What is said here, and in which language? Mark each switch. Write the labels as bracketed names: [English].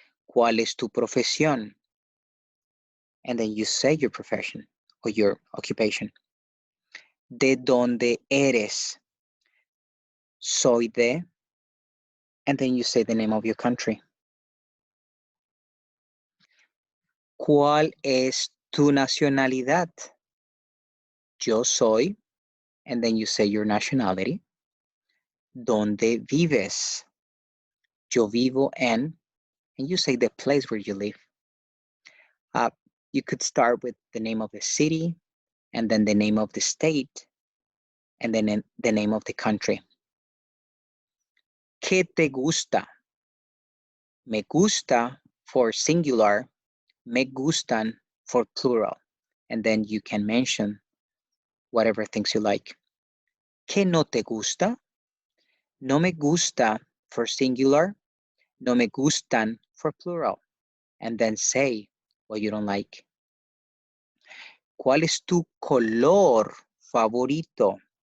[Spanish] ¿Cuál es tu profesión? [English] And then you say your profession or your occupation. [Spanish] ¿De dónde eres? Soy de, [English] and then you say the name of your country. [Spanish] ¿Cuál es tu nacionalidad? Yo soy, [English] and then you say your nationality. [Spanish] ¿Dónde vives? Yo vivo en, [English] and you say the place where you live. You could start with the name of the city, and then the name of the state, and then the name of the country. [Spanish] ¿Qué te gusta? Me gusta [English] for singular, [Spanish] me gustan [English] for plural, and then you can mention whatever things you like. [Spanish] ¿Qué no te gusta? No me gusta [English] for singular, [Spanish] no me gustan [English] for plural, and then say what you don't like. [Spanish] ¿Cuál es tu color favorito?